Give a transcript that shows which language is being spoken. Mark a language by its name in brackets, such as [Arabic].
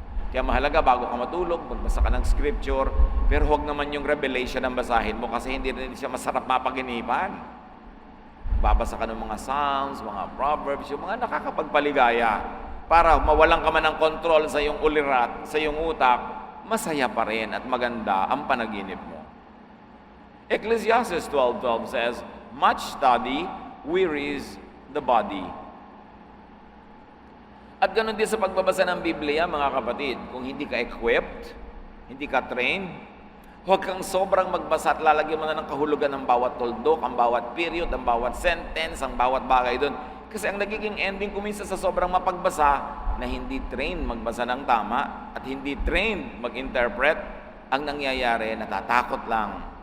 [Filipino] Kaya mahalaga, bago ka matulog, magbasa ka ng scripture, pero huwag naman yung revelation ang basahin mo kasi hindi rin siya masarap mapaginipan. Babasa ka ng mga Psalms, mga Proverbs, yung mga nakakapagpaligaya para mawalan ka man ng control sa iyong ulirat, sa iyong utak, masaya pa rin at maganda ang panaginip mo. [English] Ecclesiastes 12:12 says, much study wearies the body. [Filipino] At ganun din sa pagbabasa ng Biblia, mga kapatid, kung hindi ka equipped, hindi ka trained, huwag kang sobrang magbasa at lalagyan mo na ng kahulugan ng bawat tuldok, ang bawat period, ang bawat sentence, ang bawat bagay doon. Kasi ang nagiging ending kuminsan sa sobrang mapagbasa na hindi trained magbasa ng tama at hindi trained mag-interpret, ang nangyayari, natatakot lang.